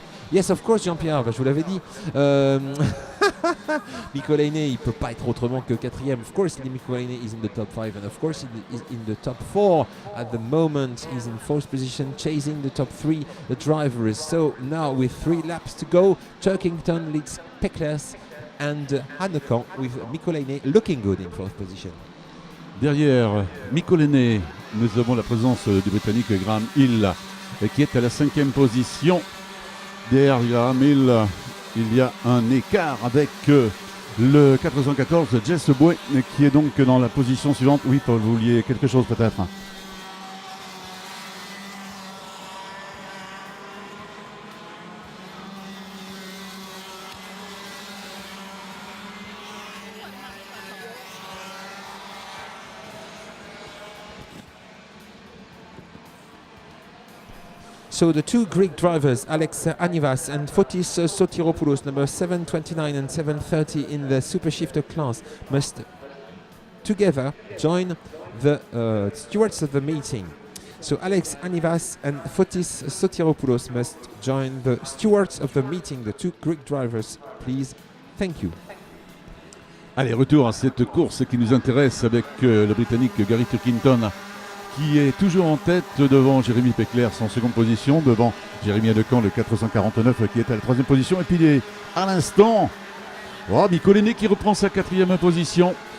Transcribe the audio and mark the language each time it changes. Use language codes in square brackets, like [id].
[en] Yes, of course, [fr] Jean-Pierre, je vous l'avais dit. Mikko Lenné, il peut pas être autrement que 4e. [en] Of course, Mikko Lenné is in the top 5, and of course, he is in the top 4 at the moment. He's in 4th position, chasing the top 3 drivers. So now, with 3 laps to go, Turkington leads Peclers and Hannequin, with Mikko Lenné looking good in 4th position. [fr] Derrière Mikko Lenné, nous avons la présence du Britannique Graham Hill qui est à la 5e position. Derrière Graham Hill, il y a un écart avec le 414 Jess Bouet qui est donc dans la position suivante. Oui, Paul, vous vouliez quelque chose peut-être? [en] So the two Greek drivers, Alex Anivas and Fotis Sotiropoulos, number 729 and 730 in the super shifter class, must together join the stewards of the meeting. So Alex Anivas and Fotis Sotiropoulos must join the stewards of the meeting, the two Greek drivers, please. Thank you. [fr] Allez, retour à cette course qui nous intéresse avec le Britannique Gary Turkington qui est toujours en tête devant Jérémy Peclers en 2e position, devant Jérémy Hannequin, le 449 qui est à la 3e position. Et puis à l'instant, Mikko Lenné qui reprend sa 4e position.